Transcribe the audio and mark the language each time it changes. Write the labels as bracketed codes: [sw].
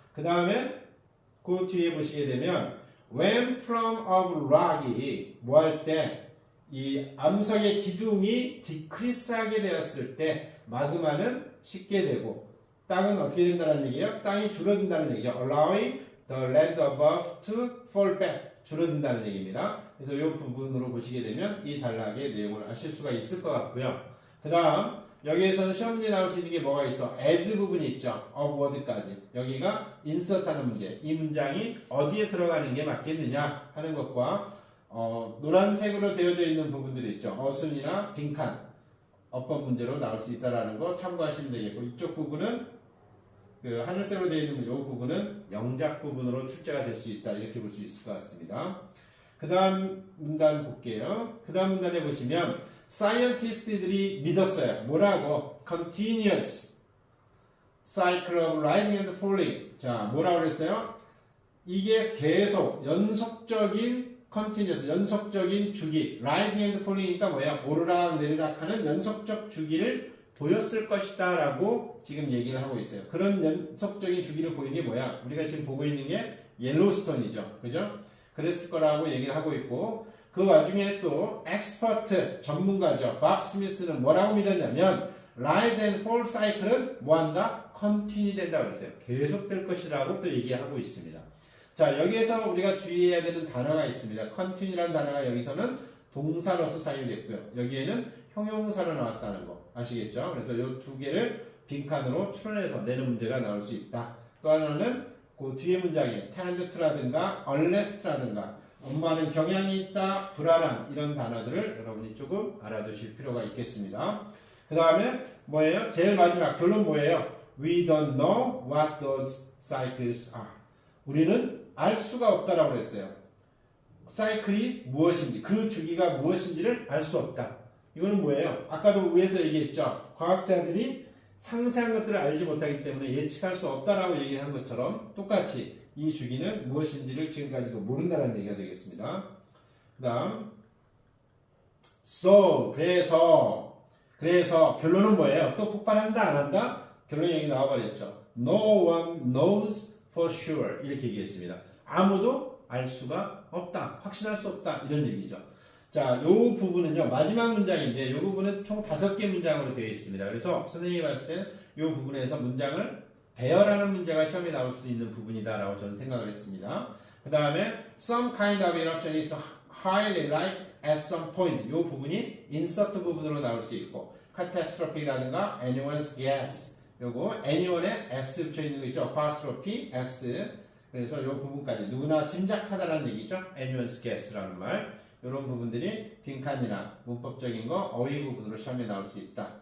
[ko] 그 다음에 그 뒤에 보시게 되면 [en] when from of rock [ko] 이 뭐 할 때 이 암석의 기둥이 디크리스하게 되었을 때 마그마는 식게 되고 땅은 어떻게 된다는 얘기예요? 땅이 줄어든다는 얘기죠. [en] allowing the land above to fall back 줄어든다는 얘기입니다. [ko] 그래서 이 부분으로 보시게 되면 이 단락의 내용을 아실 수가 있을 것 같고요. 그 다음 여기에서는 시험 문제 나올 수 있는 게 뭐가 있어? as 부분이 있죠. of word까지. 여기가 insert 하는 문제. 이 문장이 어디에 들어가는 게 맞겠느냐 하는 것과 노란색으로 되어져 있는 부분들이 있죠. 어순이나 빈칸, 어법 문제로 나올 수 있다는 거 참고하시면 되겠고 이쪽 부분은 그 하늘색으로 되어 있는 이 부분은 영작 부분으로 출제가 될 수 있다. 이렇게 볼 수 있을 것 같습니다. 그 다음 문단 볼게요. 그 다음 문단에 보시면 사이언티스트들이 믿었어요. 뭐라고? [en] Continuous cycle of rising and falling. [ko] 자, 뭐라고 그랬어요? 이게 계속 연속적인 continuous, 연속적인 주기, [en] rising and falling [ko] 이니까 뭐야? 오르락 내리락 하는 연속적 주기를 보였을 것이다 라고 지금 얘기를 하고 있어요. 그런 연속적인 주기를 보이는 게 뭐야? 우리가 지금 보고 있는 게 옐로스톤이죠. 그죠? 그랬을 거라고 얘기를 하고 있고 그 와중에 또 엑스퍼트 전문가죠. 밥 스미스는 뭐라고 믿었냐면 [en] rise and fall [ko] 사이클은 뭐한다? 컨티뉴 된다고 그랬어요. 계속될 것이라고 또 얘기하고 있습니다. 자, 여기에서 우리가 주의해야 되는 단어가 있습니다. 컨티뉴라는 단어가 여기서는 동사로서 사용됐고요. 여기에는 형용사로 나왔다는 거 아시겠죠? 그래서 이 두 개를 빈칸으로 추론해서 내는 문제가 나올 수 있다. 또 하나는 그 뒤에 문장에 tend to라든가 unless 라든가 엄마는 경향이 있다, 불안한 이런 단어들을 여러분이 조금 알아두실 필요가 있겠습니다. 그 다음에 뭐예요? 제일 마지막 결론 뭐예요? [en] We don't know what those cycles are. [ko] 우리는 알 수가 없다라고 그랬어요. 사이클이 무엇인지, 그 주기가 무엇인지를 알 수 없다. 이거는 뭐예요? 아까도 위에서 얘기했죠. 과학자들이 상세한 것들을 알지 못하기 때문에 예측할 수 없다라고 얘기한 것처럼 똑같이 이 주기는 무엇인지를 지금까지도 모른다는 얘기가 되겠습니다. 그 다음 so, 그래서 결론은 뭐예요? 또 폭발한다 안 한다? 결론이 여기 나와버렸죠. [en] No one knows for sure 이렇게 얘기했습니다. [ko] 아무도 알 수가 없다. 확신할 수 없다. 이런 얘기죠. 자, 요 부분은요, 마지막 문장인데, 요 부분은 총 5개 문장으로 되어 있습니다. 그래서 선생님이 봤을 때는 요 부분에서 문장을 배열하는 문제가 시험에 나올 수 있는 부분이다라고 저는 생각을 했습니다. [en] 그 다음에 some kind of eruption is highly likely at some point. [ko] 요 부분이 insert 부분으로 나올 수 있고, catastrophic이라든가 [en] anyone's guess. [ko] 요거 anyone에 s 붙여 있는 거 있죠? [en] apostrophe s. [ko] 그래서 요 부분까지 누구나 짐작하다라는 얘기죠. [en] anyone's guess [ko] 라는 말. 이런 부분들이 빈칸이나 문법적인 거 어휘 부분으로 시험에 나올 수 있다.